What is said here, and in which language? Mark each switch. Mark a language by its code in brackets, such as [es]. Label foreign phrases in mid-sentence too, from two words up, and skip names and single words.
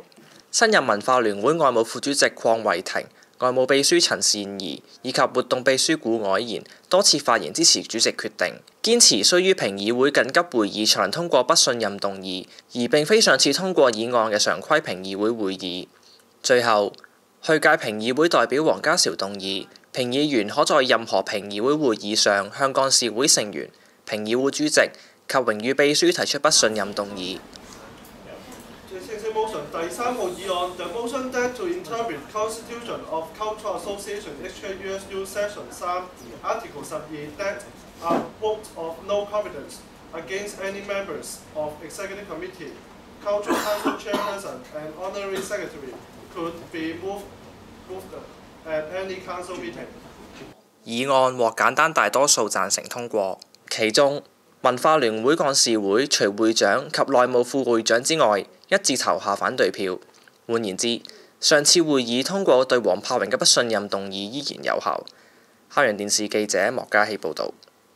[yue] 新任文化聯會外務副主席鄺惠庭、外務秘書陳善宜以及活動秘書古藹賢多次發言支持主席決定，堅持須於評議會緊急會議才能通過不信任動議，而並非上次通過議案嘅常規評議會會議。最後，去屆評議會代表黃家韶動議，評議員可在任何評議會會議上向幹事會成員、評議會主席及榮譽秘書提出不信任動議。第三號議案 [en] The motion that to interpret Constitution of Cultural Association HKUSU Section 3 Article 12 that a vote of no confidence against any members of Executive Committee, Cultural Council Chairperson and Honorary Secretary could be moved at any council meeting。 [yue] 議案獲簡單大多數贊成通過，其中文化聯會幹事會除會長及內務副會長之外，一致投下反對票。換言之，上次會議通過對黃柏榮嘅不信任動議依然有效。校園電視記者莫家希報導。